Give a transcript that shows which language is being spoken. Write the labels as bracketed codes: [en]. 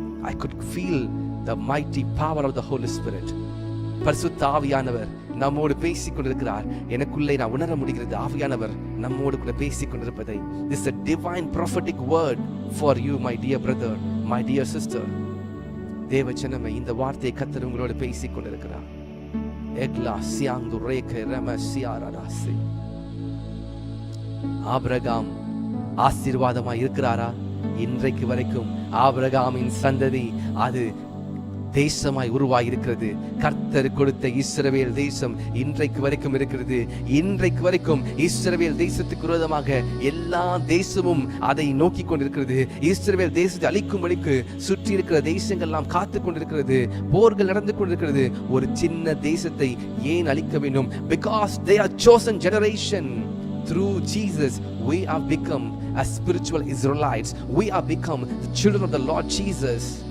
[en] I could feel the mighty power of the Holy Spirit. [ta] பரிசுத்த ஆவியானவர் நம்மோடு பேசிக் கொண்டிருக்கிறார். எனக்குள்ளே நான் உணர முடிகிறது, ஆவியானவர் நம்மோடு கூட பேசிக் கொண்டிருப்பதை. [en] This is a divine prophetic word for you, my dear brother, my dear sister. [ta] தேவஜனமே, இந்த வார்த்தையை கர்த்தர் உங்களோடு பேசிக் கொண்டிருக்கிறார். எக்லா சியாந்து ரேகே ரமசியாராசி. ஆபிரகாம் ஆசீர்வாதமாய் இருக்கிறாரா? இன்றைக்கு வரைக்கும் ஆபிரகாமின் சந்ததி அது தேசமாய் உருவாகி இருக்கிறது. கர்த்தர் கொடுத்த இஸ்ரவேல் தேசம் இன்றைக்கு வரைக்கும் இருக்கிறது. இன்றைக்கு வரைக்கும் இஸ்ரவேல் தேசத்துக்கு விரோதமாக எல்லா தேசமும் அதை நோக்கி கொண்டிருக்கிறது. இஸ்ரவேல் தேசத்தை அழிக்கும்படிக்கு சுற்றி இருக்கிற தேசங்கள் எல்லாம் காத்து கொண்டிருக்கிறது. போர்கள் நடந்து கொண்டிருக்கிறது. ஒரு சின்ன தேசத்தை ஏன் அழிக்க வேண்டும்? [en] Because they are chosen generation. Through Jesus we have become as spiritual Israelites. We have become the children of the Lord Jesus.